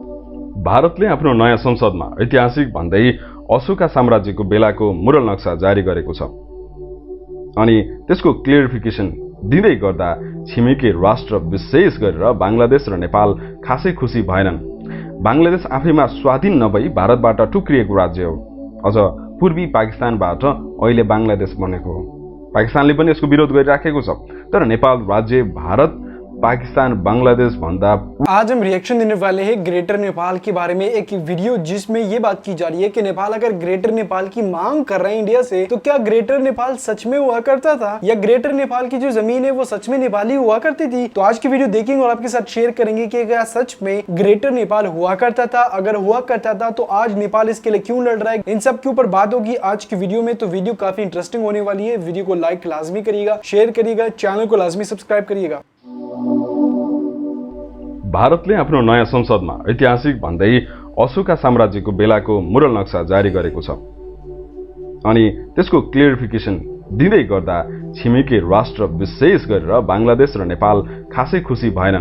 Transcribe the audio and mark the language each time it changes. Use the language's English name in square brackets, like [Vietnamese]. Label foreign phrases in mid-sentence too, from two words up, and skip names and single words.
[Nepali] भारतले आफ्नो नयाँ संसदमा ऐतिहासिक भन्दै अशोका साम्राज्यको बेलाको मुरल नक्सा जारी गरेको छ अनि त्यसको क्लियरिफिकेसन दिँदै गर्दा छिमेकी राष्ट्र विशेष गरेर बंगलादेश र नेपाल खासै खुसी भएनन्। बंगलादेश आफैमा स्वाधीन नभई भारतबाट टुक्रिएको राज्य हो। अझ पूर्वी पाकिस्तानबाट अहिले बंगलादेश बनेको हो। पाकिस्तानले पनि यसको विरोध गरिराखेको छ, तर नेपाल राज्य भारत पाकिस्तान बांग्लादेश भन्दा। [Hindi] आज हम रिएक्शन देने वाले हैं ग्रेटर नेपाल के बारे में, एक वीडियो जिसमें ये बात की जा रही है कि नेपाल अगर ग्रेटर नेपाल की मांग कर रहे हैं इंडिया से, तो क्या ग्रेटर नेपाल सच में हुआ करता था या ग्रेटर नेपाल की जो जमीन है वो सच में नेपाली हुआ करती थी? तो आज की वीडियो देखेंगे और आपके साथ शेयर करेंगे कि क्या सच में ग्रेटर नेपाल हुआ करता था। अगर हुआ करता था तो आज नेपाल इसके लिए क्यों लड़ रहा है, इन सब के ऊपर बात होगी आज की वीडियो में। तो वीडियो काफी इंटरेस्टिंग होने वाली है। वीडियो को लाइक लाजमी करिएगा, शेयर करिएगा, चैनल को लाजमी सब्सक्राइब करिएगा। [Nepali] भारतले आफ्नो नयाँ संसदमा ऐतिहासिक भन्दै अशोका साम्राज्यको बेलाको मुरल नक्सा जारी गरेको छ अनि त्यसको क्लियरिफिकेसन दिँदै गर्दा छिमेकी राष्ट्र विशेष गरेर बंगलादेश र नेपाल खासै खुसी भएनन्।